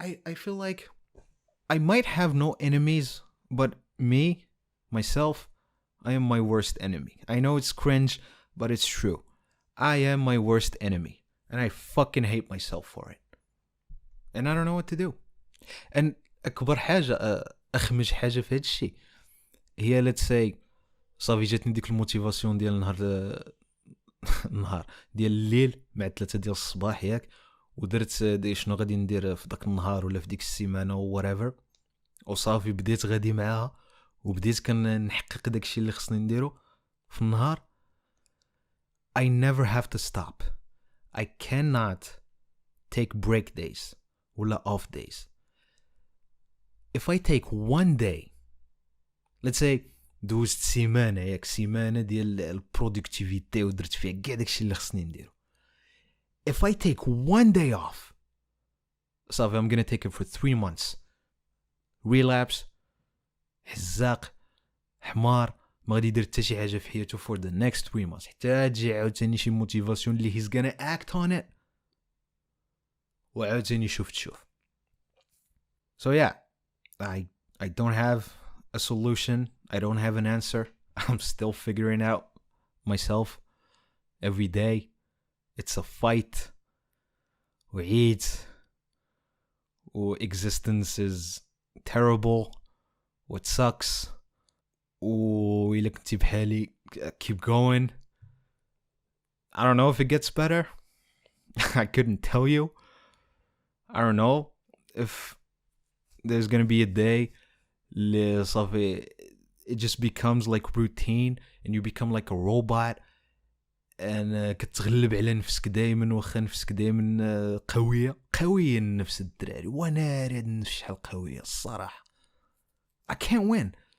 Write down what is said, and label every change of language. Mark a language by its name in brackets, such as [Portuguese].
[English] I feel like I might have no enemies, but me, myself, I am my worst enemy. I know it's cringe, but it's true. I am my worst enemy, and I fucking hate myself for it. And I don't know what to do. [Arabic] And أكبر حاجة أخمج حاجة في هاد الشيء هي [English] let's say [Arabic] صافي جاتني ديك الموتيفاسيون ديال النهار ديال الليل مع 3 ديال الصباح ياك, ودرت شنو غادي ندير في داك النهار ولا في ديك السيمانة و whatever, وصافي بديت غادي معاها وبديت كنحقق داكشي اللي خصني نديرو في النهار. [English] I never have to stop. I cannot take break days [Arabic] ولا [English] off days. If I take 1 day, let's say [Arabic] دوزت سيمانة ياك, سيمانة ديال البرودكتيفيتي ودرت فيها كاع داكشي اللي خصني نديرو. [English] If I take 1 day off, [Arabic] صافي [English] I'm gonna take it for 3 months. [Arabic] Relapse, حزاق, حمار, ما غادي يدير حتى شي حاجة في حياته [English] for the next 3 months [Arabic] حتى تجي عاوتاني شي موتيفاسيون اللي [English] he's gonna act on it [Arabic] وعاوتاني شوف. [English] So yeah, I don't have a solution. I don't have an answer. I'm still figuring out myself every day. It's a fight. [Arabic] وعيد. [English] Existence is terrible. What sucks. [Arabic] وإلا كنتي بحالي [English] keep going. I don't know if it gets better. I couldn't tell you. I don't know if there's gonna be a day [Arabic] اللي صافي [English] it just becomes like routine and you become like a robot and [Arabic] كتغلب على نفسك دايما واخا نفسك دايما قوية النفس الدراري, وناري هاد النفس شحال قوية الصراحة. [English] I can't win.